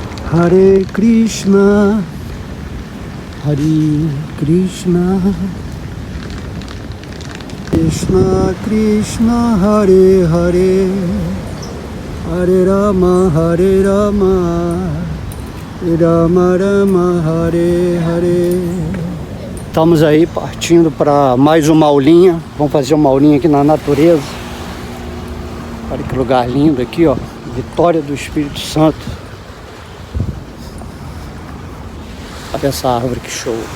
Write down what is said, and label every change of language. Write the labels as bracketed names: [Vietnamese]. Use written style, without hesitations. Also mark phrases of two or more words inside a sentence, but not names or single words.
[Sanskrit] Hare Krishna, Hare Krishna, Krishna Krishna, Hare Hare, Hare Rama, Rama Rama, Hare Hare. [Portuguese] Estamos aí partindo para mais uma aulinha. Vamos fazer uma aulinha aqui na natureza. Olha que lugar lindo aqui, ó. Vitória do Espírito Santo. Olha essa árvore, que show.